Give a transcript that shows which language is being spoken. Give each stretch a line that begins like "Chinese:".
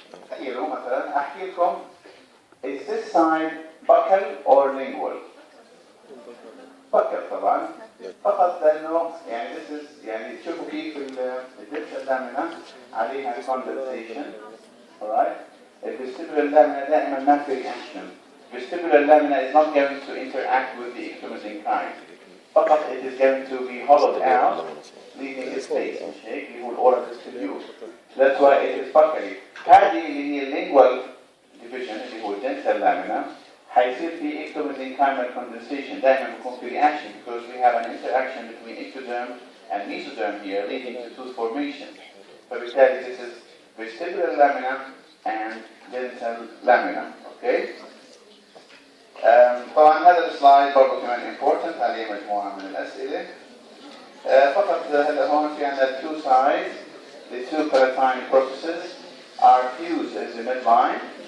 Arabic: تخيلوا مثلا أحكي لكم
English: is this side buccal or lingual? buccal طبعا.
Arabic: فقط لأنه يعني
English: this is
Arabic: يعني تشوفوا كيف الdental lamina عليها condensation. Alright?
English: vestibular lamina
Arabic: دائما ما في
English: reaction. Vestibular lamina is not going to interact with the ectomesenchyme. فقط it is going to be hollowed out, leaving a space.
Arabic: مش هيك اللي هو الأورال vestibule.
English: That's why it is buccally.
Arabic: هذه اللي هي lingual division اللي هو dental lamina. حيصير في
English: ectomesenchymal condensation.
Arabic: دائما بيكون في
English: reaction because we have an interaction between ectoderm and mesoderm here, leading to tooth formation. فبالتالي this is vestibular lamina and dental lamina. Okay.
Arabic: طبعا هذا السلايد برضه كمان important عليه مجموعة من الأسئلة. فقط هلا هون في عندنا
English: two sides. The two palatine processes are fused as a midline.